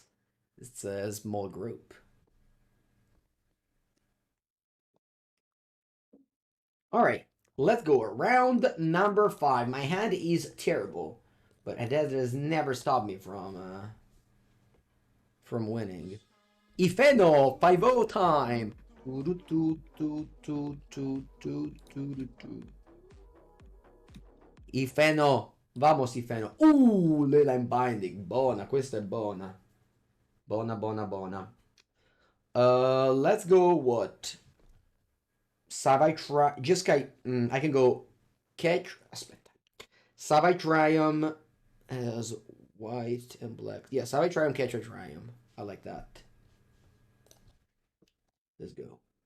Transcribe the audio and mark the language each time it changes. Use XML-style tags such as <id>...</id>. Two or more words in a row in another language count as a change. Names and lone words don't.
<en>It's a small group. All right. Let's go. Round number 5. My hand is terrible, But that has never stopped me from winning. Ifeno, 5-0 time. Ifeno, vamos Ifeno. Leyline Binding,</en> <it>buona, questa è buona. Buona, buona, buona.</it> <en>Let's go what? Savai Triome, just I can go aspetta. Savai Triome as white and black. Yeah, Savai Triome, Ketria Triome. I like that. Let's go.</en>